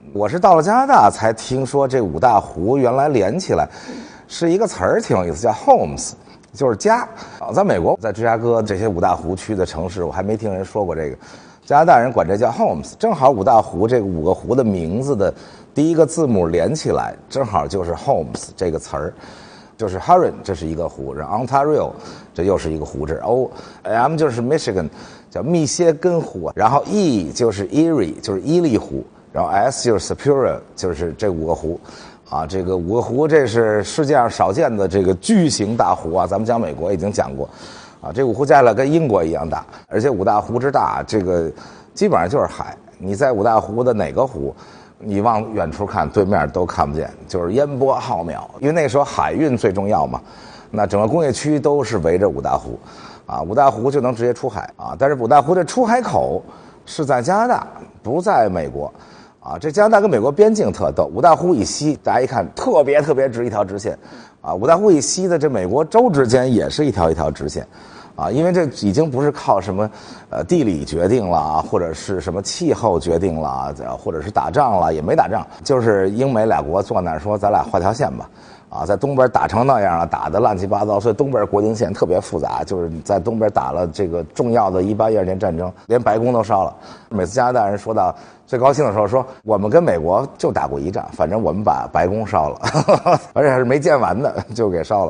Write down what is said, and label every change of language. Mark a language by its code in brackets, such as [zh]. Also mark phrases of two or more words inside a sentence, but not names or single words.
[zh] 我是到了加拿大才聽說這五大湖原來連起來是一個詞兒，挺有意思，叫 homes， 就是家啊。在美國，在芝加哥這些五大湖區的城市，我還沒聽人說過這個。加拿大人管這叫 homes， 正好五大湖這個5個湖的名字的第一個字母連起來，正好就是 homes 這個詞兒，就是 Huron 這是一個湖，然後 Ontario 這又是一個湖，這是 O，M 就是 Michigan 叫密歇根湖，然後 E 就是 Erie 就是伊利湖，然後 S 就是 Superior 就是這5個湖，啊，這個5個湖這是世界上少見的這個巨型大湖啊，咱們講美國已經講過。啊，這5湖加起來跟英國一樣大，而且5大湖之大，這個基本上就是海。你在5大湖的哪個湖，你往遠處看，對面都看不見，就是煙波浩渺。因為那時候海運最重要嘛，那整個工業區都是圍着5 大湖，啊，5大湖就能直接出海啊。但是5大湖的出海口是在加拿大，不在美國。啊，這加拿大跟美國邊境特逗，5大湖以西，大家一看特別直一條直線，啊，5大湖以西的這美國州之間也是一條直線，啊，因為這已經不是靠什麼地理決定了，或者是什麼氣候決定了，或者是打仗了，也沒打仗，就是英美兩國坐那兒說咱倆畫條線吧，啊，在東邊打成那樣了，打得亂七八糟，所以東邊國境線特別複雜，就是在東邊打了這個重要的1812年戰爭，連白宮都燒了。每次加拿大人說到最高興的時候說，我們跟美國就打過一仗，反正我們把白宮燒了，而且還是沒建完的就給燒了。